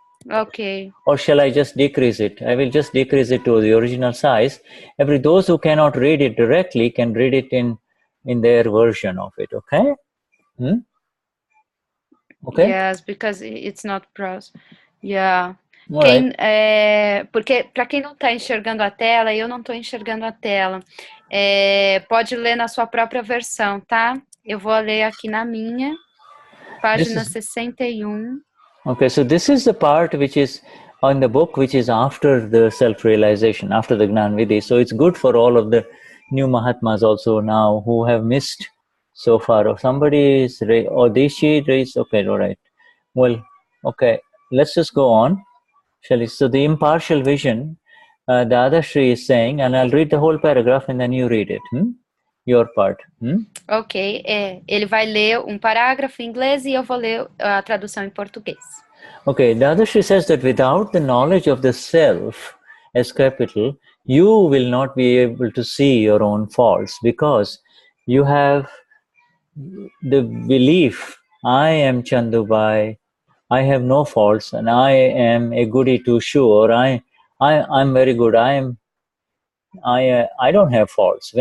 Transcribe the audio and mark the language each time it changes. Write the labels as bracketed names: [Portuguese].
[English] Okay. or shall I just decrease it? I will just decrease it to the original size. Those who cannot read it directly can read it in their version of it. Okay. Okay. Yes, because it's not pros. Yeah. All right. [Portuguese] Porque para quem não está enxergando a tela, eu não estou enxergando a tela. Pode ler na sua própria versão, tá? Eu vou ler aqui na minha, página 61. [English] Okay, so this is the part which is on the book, which is after the self-realization, after the Gnan Vidhi. So it's good for all of the new Mahatmas also now who have missed so far. Or somebody is Deshi raised. Okay, all right. Well, okay, let's just go on. Shall we? So the impartial vision, Dadashri is saying, and I'll read the whole paragraph and then you read it. Your part. [Portuguese] Ok, ele vai ler parágrafo em inglês e eu vou ler a tradução em português. [English] Okay, Dadashri says that without the knowledge of the self as capital, you will not be able to see your own faults because you have the belief, I am Chandubai, I have no faults and I am a goody two shoe, or I'm very good, I don't have faults.